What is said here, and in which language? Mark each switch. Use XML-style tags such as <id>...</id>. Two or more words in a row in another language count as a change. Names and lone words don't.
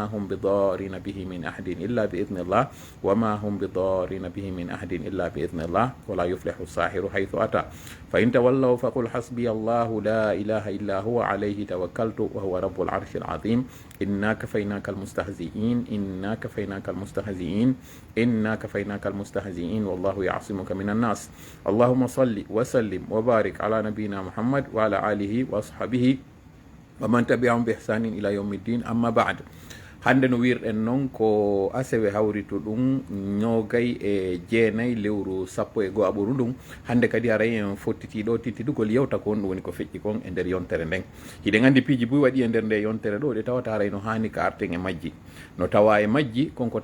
<ar>هم بضارين به من أحد إلا بإذن الله وما هم بضارين به من أحد إلا بإذن الله ولا يفلح الساحر حيث أتى فإن تولوا فقل حسبي الله لا إله إلا هو عليه توكلت وهو رب العرش العظيم إنا كفيناك المستهزئين إنا كفيناك المستهزئين إنا كفيناك المستهزئين والله يعصمك من الناس اللهم صل وسلم وبارك على نبينا محمد وعلى آله وأصحابه ومن تبعهم بإحسان إلى يوم الدين أما بعد</ar> <ff>hande no wirɗen noon ko asewe hawritu ɗum ñogay e jeenayi lewru sappo e goaɓoru ɗum hande kadi aray en fottitiɗo tittidugol yewta ko on ɗum woni ko feƴƴi kon e nder yontere nden hiɗen andi piiji buy waɗi e nder nde yontere ɗo ɗe tawata haray no hani ka arten e majji no tawa e majji konko</ff>